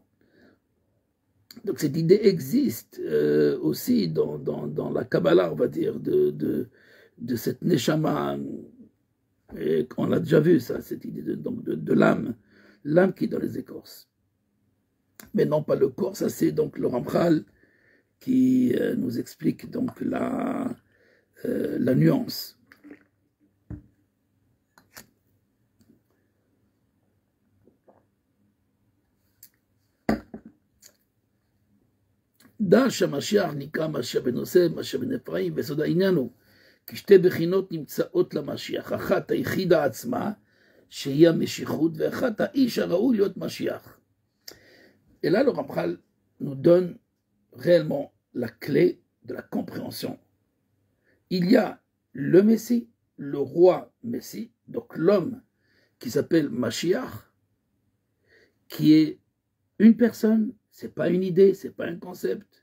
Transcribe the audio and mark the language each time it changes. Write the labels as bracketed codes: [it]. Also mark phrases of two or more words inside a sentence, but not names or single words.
[fr] Donc cette idée existe aussi dans la Kabbalah, on va dire, de cette Neshama. Et on a déjà vu ça, cette idée de l'âme qui est dans les écorces. Mais non pas le corps, ça c'est donc le Ramchal qui nous explique donc la nuance. [he] דע שהמשיח נקרא משיח בן יוסף, משיח בן אפרים, וסוד העניין הוא כי שתי בחינות נמצאות למשיח, אחת היחידה עצמה, שהיא המשיחות, ואחת האיש הראוי להיות משיח. [fr] Et là, le Ramchal nous donne réellement la clé de la compréhension. Il y a le Messie, le roi Messie, donc l'homme qui s'appelle Mashiach, qui est une personne, c'est pas une idée, c'est pas un concept.